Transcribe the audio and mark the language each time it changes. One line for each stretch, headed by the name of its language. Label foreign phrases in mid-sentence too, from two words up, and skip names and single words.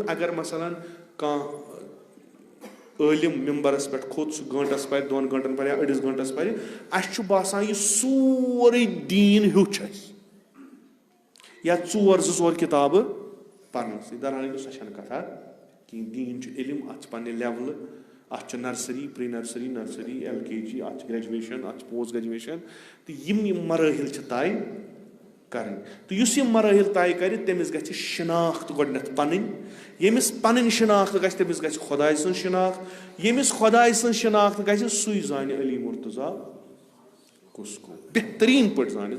Kashmiri: اگر مثلاً کانٛہہ عٲلِم ممبرس پٮ۪ٹھ کھوٚت، سُہ گٲنٛٹس پرِ، 2 گٲنٛٹن پرِ یا أڑِس گٲنٛٹس پرِ، اَسہِ چھُ باسان یہِ سورُے دیٖن ہیوٚچھ اَسہِ یا 2-4 کِتابہٕ پرنَسٕے. درحال سۄ چھنہٕ کتھا کِہینۍ. دیٖن چھُ علم، اتھ چھِ پننہِ لیولہٕ، اتھ چھِ
English: nursery, pre nursery, nursery, LKG,
Kashmiri: اتھ چھِ گریجویشن، اتھ چھِ
English: post graduation
Kashmiri: تہٕ یِم مرٲحِل چھِ طے کرٕنۍ. تہٕ یُس یِم مرٲحِل طے کرِ تٔمِس گژھِ شناخت گۄڈٕنیتھ پنٕنۍ. ییٚمِس پنٕنۍ شناخت گژھِ تٔمِس گژھِ خۄداے سٕنٛز شناخت. ییٚمِس خۄداے سٕنٛز شناخت گژھِ سُے زانہِ علی مرتضیٰ کُس گوٚو، بہتریٖن پٲٹھۍ زانٮ۪س.